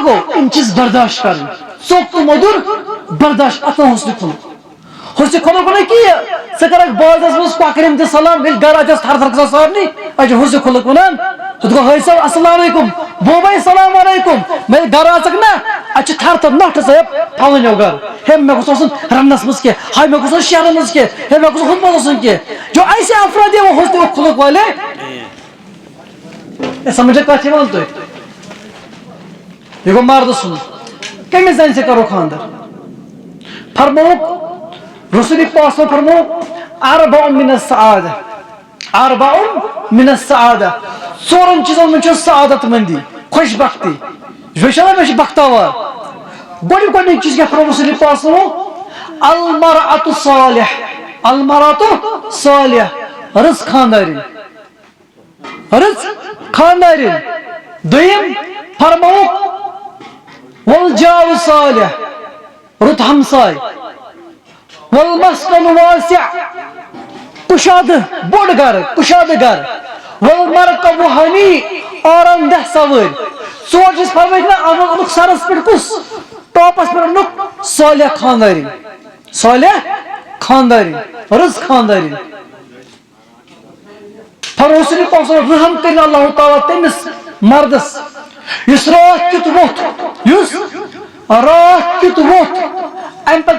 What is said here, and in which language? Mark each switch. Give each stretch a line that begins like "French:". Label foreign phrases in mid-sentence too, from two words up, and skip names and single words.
Kashmiri: گو یِم چیٖز برداشت کرٕنۍ ژوٚک تہٕ موٚدُر برداشت اتھ نہٕ حسن خلق حسن خلق گوٚو نہٕ کینٛہہ ژٕ کرکھ بازرس منٛز کۄکرٮ۪ن تہِ سلام ییٚلہِ گرٕ اَتٮ۪س تھر تھر گژھان سارنٕے اَتہِ چھُ حسن خلق وَنان ہُتھ گوٚو ہٲے صٲب
Arabic: السلام علیکم
Kashmiri: بوباے
Arabic: السلام علیکم
Kashmiri: مےٚ گرٕ اژکھ نا اَتہِ چھِ تھر تھر نٹھ صٲب پھلٲنیو گرٕ ہے مےٚ گوٚژھ آسُن رننس منٛز کینٛہہ ہاے مےٚ گوٚژھ آسُن شہرن منٛز کینٛہہ ہے مےٚ گوٚژھ ہُتھ منٛز آسُن کینٛہہ
Urdu: جو ایسے افراد ہے وہ حسن خلق والے
Kashmiri: سمجھے کتھ یِوان تۄہہِ یہ گو مرد سن کمس زن سے کرو خاندر فرموک رسول پاک فرموک
Arabic: اربع من السعادہ اربع من السعادہ
Kashmiri: ژورن چیزن من چھِ سعادت مندی خوش بختی یہ بختاوار گۄڈنیُک چیز کیا فرمو رسول پاک
Arabic: المرأة الصالح المرأة الصالح
Kashmiri: رٕژ خاندارین رٕژ خاندارین دوٚیِم فرموک
Arabic: والجار الصالح
Kashmiri: رُت ہمساے
Arabic: والمسکن واسع
Kashmiri: کشادہ بوڑ گھر کشادہ گھر
Arabic: والمرکب ہنی
Kashmiri: آرام دہ سوٲرۍ ژور چیٖز فرمٲیِکھ نا اونُکھ سرس پٮ۪ٹھ کُس ٹاپس پٮ۪ٹھ اونُکھ صالح خاندارین صالح خاندارین رٕژ خاندارین رسول پاک رحم کٔرِنۍ اللہ تعالیٰ تٔمِس مردس یُس راتھ کیُتھ ووٚتھ یُس راتھ کیُتھ ووٚتھ امہِ پتہٕ